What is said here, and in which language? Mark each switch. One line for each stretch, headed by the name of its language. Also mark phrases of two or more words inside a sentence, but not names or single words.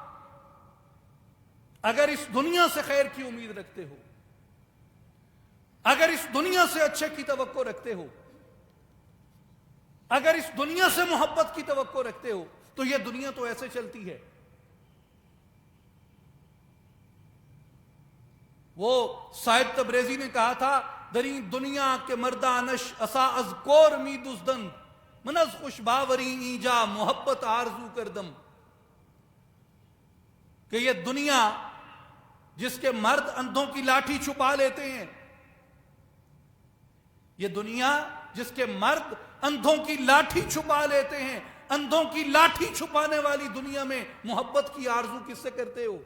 Urdu: اگر اس دنیا سے خیر کی امید رکھتے ہو، اگر اس دنیا سے اچھے کی توقع رکھتے ہو، اگر اس دنیا سے محبت کی توقع رکھتے ہو، تو یہ دنیا تو ایسے چلتی ہے۔ وہ صاحب تبریزی نے کہا تھا،
Persian: دری دنیا کے مردانش اسا از کور می دزدن، من از خوش باوری اینجا محبت آرزو کردم،
Urdu: کہ یہ دنیا جس کے مرد اندھوں کی لاٹھی چھپا لیتے ہیں، یہ دنیا جس کے مرد اندھوں کی لاٹھی چھپا لیتے ہیں، اندھوں کی لاٹھی چھپانے والی دنیا میں محبت کی آرزو کس سے کرتے ہو؟